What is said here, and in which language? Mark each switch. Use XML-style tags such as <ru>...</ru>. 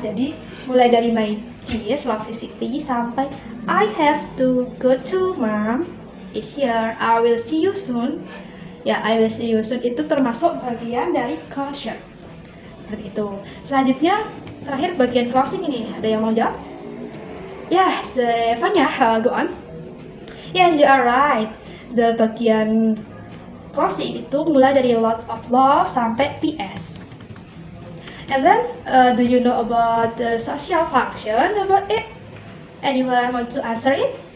<id>Jadi mulai dari</id> <en>my dear, lovely city</en> <id>sampai</id> <en>I have to go to mom is here. I will see you soon. Ya, I will see you soon</en> <id>itu termasuk bagian dari</id> <en>closure.</en> <id>Seperti itu. Selanjutnya, terakhir bagian closing ini. Ada yang mau jawab?</id> <en>Ya, Stefania, go on. Yes, you are right. The</en> <id>bagian closing itu mulai dari</id> <en>lots of love</en> <id>sampai PS.</id> <en>And then, do you know about the social function about it? Anyone want to answer it?</en>